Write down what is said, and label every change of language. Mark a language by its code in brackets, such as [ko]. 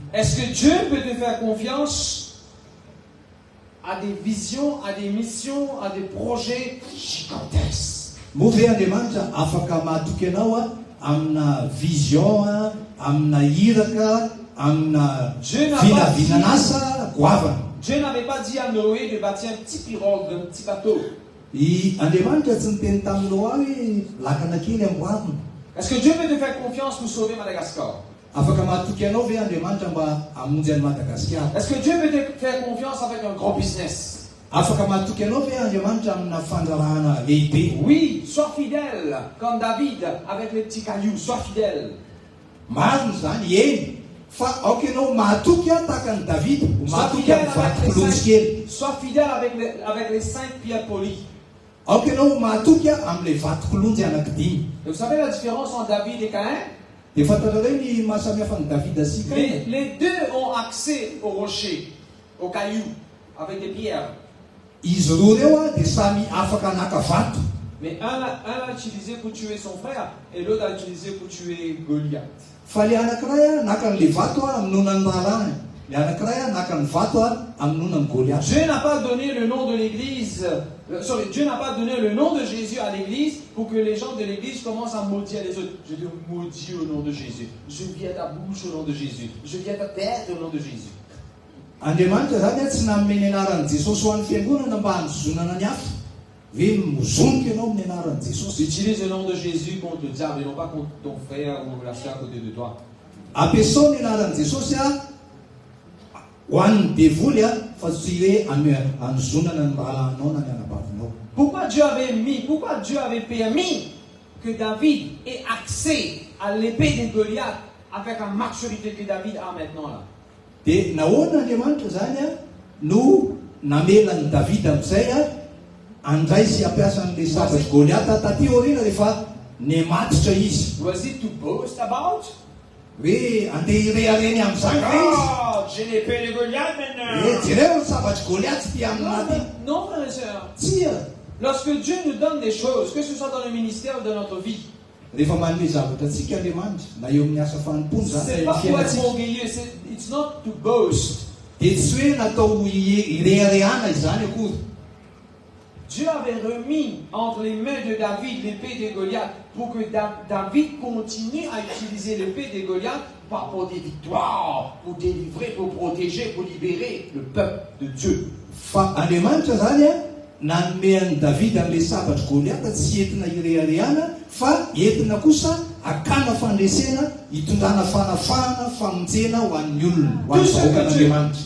[fr] Est-ce que Dieu peut te faire confiance à des visions, à des missions, à des projets gigantesques? [mg] Moa ve Andriamanitra afaka mahatoky anao amina vision, amina hiraka, amina vinavinana asa goavana. [fr] Dieu n'avait pas dit à Noé de bâtir un petit pirogue, un petit bateau. [mg] I Andriamanitra tsy niteny tamin'ny Noa hoe lakana kely amboarina. [fr] Est-ce que Dieu peut te faire confiance pour sauver Madagascar? [mg] Afaka mahatoky anao ve Andriamanitra mba hamonjy an'i Madagasikara? [fr] Est-ce que Dieu peut te faire confiance avec un grand business? [mg] Afaka mahatoky anao ve Andriamanitra amina fandrarahana lehibe? [fr] Oui, sois fidèle comme David avec les petits cailloux, sois fidèle. [mg] Marina zany eny. Fa aoka ianao mahatoky tahaka ny David, mahatoky amin'ny vato-kolonsy kely. [fr] Sois fidèle avec les 5 pierres polies. [mg] Aoka ianao mahatoky amin'ilay vato-kolonjy anankidimy. [fr] Et vous savez la différence entre David et Caïn? [mg] Dia fantatrareo ny mahasamihafa ny Davida sika. [fr] Les deux ont accès au rocher, au caillou, avec des pierres. [mg] Izy roa reo dia samy afaka hanaka vato. [fr] Mais un l'a utilisé pour tuer son frère et l'autre l'a utilisé pour tuer Goliath. [mg] Fa le anankiray naka an'le vato aminona ny rarahany. Le anankiray naka ny vato aminona ny Goliath. [fr] Dieu n'a pas donné le nom de l'église. Dieu n'a pas donné le nom de Jésus à l'église pour que les gens de l'église commencent à maudire les autres. Je te maudis au nom de Jésus. Je viens ta bouche au nom de Jésus. Je viens ta tête au nom de Jésus. [mg] Andriamanitra zany tsy nameny anaran'i Jesosy ho an'ny fiangonana mba hanozonana ny hafa. Ve mozoniko ianao amin'ny anaran'i Jesosy. [fr] Utilise le nom de Jésus contre le diable et non pas contre ton frère ou la soeur à côté de toi. [mg] Ampiasao ny anaran'i Jesosy ho an'ny devoly fa tsy hoe hanozonana ny rahalanao na ny anabavinao. [fr] Pourquoi Dieu avait permis que David ait accès à l'épée de Goliath avec la maturité que David a maintenant là? [mg] Dia nahoana Andriamanitra zany no namelany David amin'izay andray sy hampiasa an'ilay sabatry Goliath taty aoriana rehefa nematotra izy. [en] Was it to boast about? [mg] Hoe andeha irehareny amin'izany ve izy? [fr] J'ai l'épée de Goliath maintenant. [mg] Jereo ny sabatry Goliath ty aminaty. [fr] Non, frères et sœurs. [mg] Tsy [fr] Lorsque Dieu nous donne des choses, que ce soit dans le ministère ou dans notre vie, [mg] rehefa manome zavatra antsika Andriamanitra na eo amin'ny asa fanompony [fr] c'est [mg] zany [fr] pas pour être [mg] fiainantsika. [fr] orgueilleux, [en] it's not to boast. [mg] Dia tsy hoe natao ireharehana izany akory. [fr] Dieu avait remis entre les mains de David l'épée de Goliath pour que David continue à utiliser l'épée de Goliath pour des victoires, pour délivrer, pour protéger, pour libérer le peuple de Dieu. [mg] Fa Andriamanitra zany nanome an'i David amin'ilay sabatry Goliath tsy entina ireharehana fa entina kosa akana fandresena hitondrana fanafahana famonjena ho an'ny olona ho an'ny vahoakan'Andriamanitra.